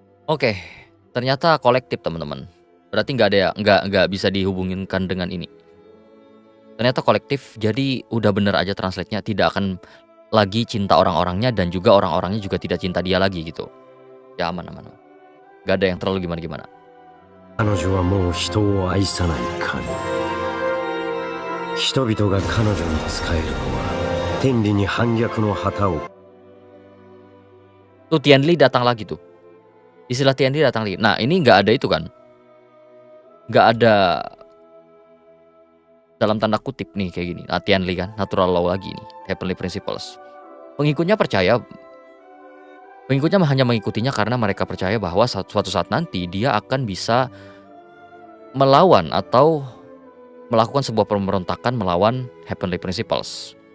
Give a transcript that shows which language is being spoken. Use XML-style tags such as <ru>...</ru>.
<id>Oke, ternyata kolektif teman-teman. Berarti nggak bisa dihubungkan dengan ini. Ternyata kolektif, jadi udah bener aja translate-nya, tidak akan lagi cinta orang-orangnya dan juga orang-orangnya juga tidak cinta dia lagi gitu. Ya aman. Gak ada yang terlalu gimana-gimana.</id> <ja>彼女はもう人を愛さない神。人々が彼女に仕えるのは天理に反逆の旗を。</ja> <id>Tuh Tianli datang lagi tuh. Istilah Tianli datang lagi. Nah ini nggak ada itu kan. Nggak ada dalam tanda kutip nih kayak gini. Nah, Tianli kan, natural law lagi nih. Heavenly principles. Pengikutnya hanya mengikutinya karena mereka percaya bahwa suatu saat nanti dia akan bisa melawan atau melakukan sebuah pemberontakan melawan heavenly principles.</id>